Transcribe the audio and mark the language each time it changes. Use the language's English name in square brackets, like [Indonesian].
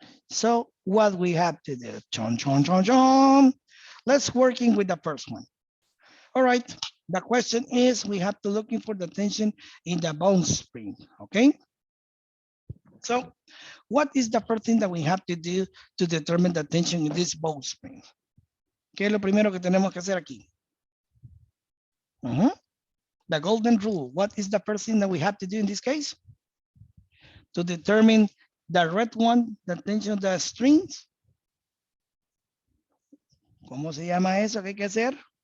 [English] So what we have to do, chon, chon, chon, chon. Let's working with the first one. All right, the question is, we have to looking for the tension in the bone spring, okay? So what is the first thing that we have to do to determine the tension in this bone spring? [Spanish] ¿Qué es lo primero que tenemos que hacer aquí? [English] The golden rule. What is the first thing that we have to do in this case? To determine the red one, the tension of the strings. [Spanish] ¿Cómo se llama eso que hay que hacer?